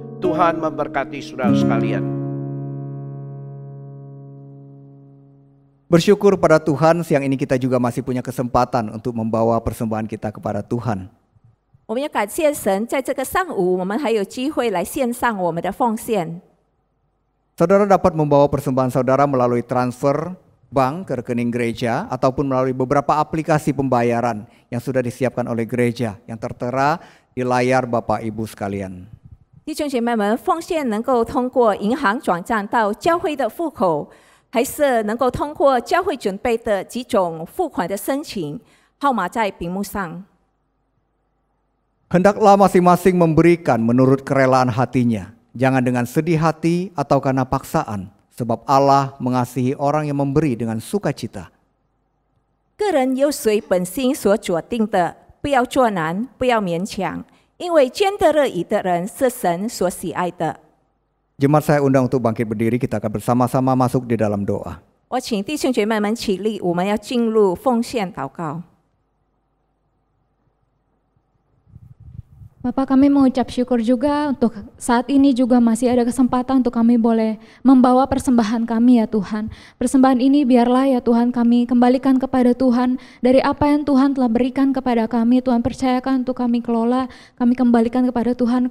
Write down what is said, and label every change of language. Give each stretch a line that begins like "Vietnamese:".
Indonesian: Tuhan memberkati saudara sekalian. Bersyukur pada Tuhan, siang ini kita juga masih punya kesempatan untuk membawa persembahan kita kepada Tuhan.
Chinese: 我们要感谢神，在这个上午，我们还有机会来献上我们的奉献。
Indonesian: Saudara dapat membawa persembahan saudara melalui transfer bank ke rekening gereja ataupun melalui beberapa aplikasi pembayaran yang sudah disiapkan oleh gereja yang tertera di layar Bapak Ibu sekalian.
Chinese: 弟兄姐妹们，奉献能够通过银行转账到教会的户口，还是能够通过教会准备的几种付款的申请，号码在屏幕上。
Indonesian: Hendaklah masing-masing memberikan menurut kerelaan hatinya, jangan dengan sedih hati atau karena paksaan, sebab Allah mengasihi orang yang memberi dengan sukacita.
Chinese: 个人有随本心所决定的，不要作难，不要勉强。因为捐得乐意的人是神所喜爱的。
Indonesian: Jemaat saya undang untuk bangkit berdiri, kita akan bersama-sama masuk di dalam doa.
Chinese: 我请弟兄姐妹们起立，我们要进入奉献祷告。
Indonesian: Bapak, kami mengucap syukur juga untuk saat ini juga masih ada kesempatan untuk kami boleh membawa persembahan kami ya Tuhan. Persembahan ini biarlah ya Tuhan kami kembalikan kepada Tuhan dari apa yang Tuhan telah berikan kepada kami. Tuhan percayakan untuk kami kelola, kami kembalikan kepada Tuhan.